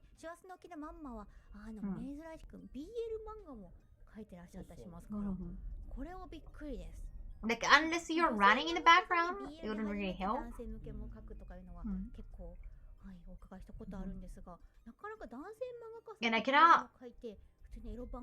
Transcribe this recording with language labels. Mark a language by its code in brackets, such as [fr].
[ja] シワスの沖縄マンマは珍しく BL 漫画も書いてらっしゃったりしますから、これはびっくりです。 [en] Like unless you're running in the background, it wouldn't really help. [ja] 男性向けも書くとかいうのは結構お伺いしたことあるんですが、なかなか男性漫画家さんが書いて普通にエロ版